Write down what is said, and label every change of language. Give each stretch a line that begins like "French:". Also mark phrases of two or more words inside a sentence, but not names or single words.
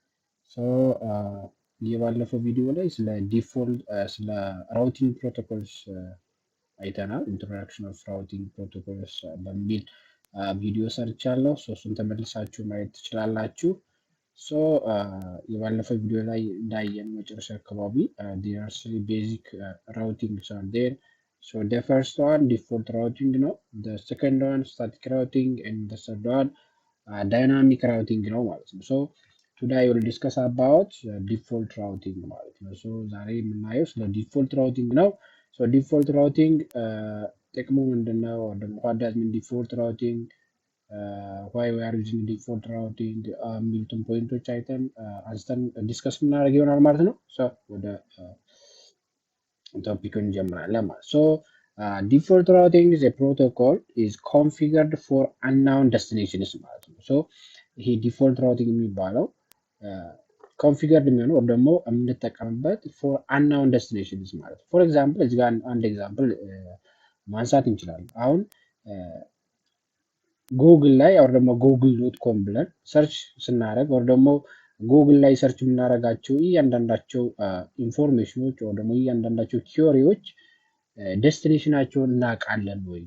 Amharic: የባለፈው ቪዲዮ ላይ ስለ ዲፎልት ስለ
English: routing protocols
Amharic: አይተናል። ኢንትሮዳክሽን ኦፍ ራውቲንግ ፕሮቶኮልስ በሚል ቪዲዮ ሰርቻለሁ። እሱን ተመልሳችሁ ማየት ትችላላችሁ። የባለፈው ቪዲዮ ላይ እንዳየን መጨረሻ አካባቢ
English: there are three basic routings are there. The first one default routing ነው, the second one static routing, and the third one dynamic routing
Amharic: ነው ማለት ነው.
English: today we will discuss about default routing
Amharic: ማለት ነው. ዛሬ የምናየው ስለ
English: default routing
Amharic: ነው.
English: default routing
Amharic: ጥቅሙ ምንድነው?
English: what does mean default routing, why we are using default routing
Amharic: የሚሉትን ፖይንቶች አይተን አንስተን ዲስከስ እናደርግ ይሆናል ማለት ነው። ወደ ቶፒኩን እንጀምራለን ማለት ነው።
English: default routing is a protocol is configured for unknown destinations
Amharic: ማለት ነው። ይሄ
English: default routing
Amharic: የሚባለው ኮንፊገርድ የሚሆነው ወይም ደግሞ የምንጠቀምበት
English: for unknown destinations
Amharic: ማለት ነው።
English: for example
Amharic: እዚህ ጋር አንድ ኤግዛምፕል ማንሳት እንችላለን። አሁን ጉግል ላይ ወር ደግሞ google.com ብለን ሰርች ስናደርግ ወር ደግሞ ጉግል ላይ ሰርች የምናደርጋቸው እያንዳንዳቸው ኢንፎርሜሽኖች ወር ደግሞ እያንዳንዳቸው ቲዮሪዎች ዴስቲኔሽናቸውን እናውቃለን ወይ?